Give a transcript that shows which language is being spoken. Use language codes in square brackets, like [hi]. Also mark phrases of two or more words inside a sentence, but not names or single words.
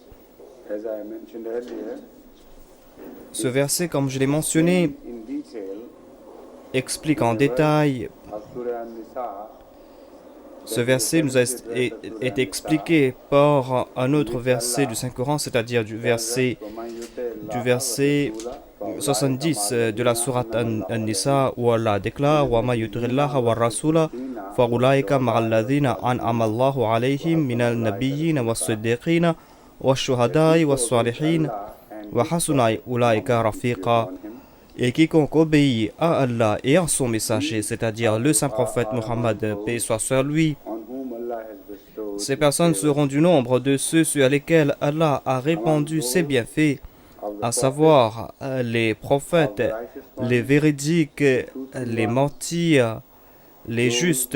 [fr] Ce verset, comme je l'ai mentionné, explique en détail. Ce verset nous a été expliqué par un autre verset du Saint-Coran, c'est-à-dire du verset 70 de la sourate An-Nisa, où Allah [ar] déclare « ومن يطع الله والرسول فأولئك مع الذين أنعم الله عليهم من النبيين والصديقين والشهداء والصالحين وحسن أولئك رفيقا [fr] » Et quiconque obéit à Allah et à son messager, c'est-à-dire le saint prophète Muhammad, paix soit sur lui, ces personnes seront du nombre de ceux sur lesquels Allah a répandu ses bienfaits, à savoir les prophètes, les véridiques, les martyrs, les justes.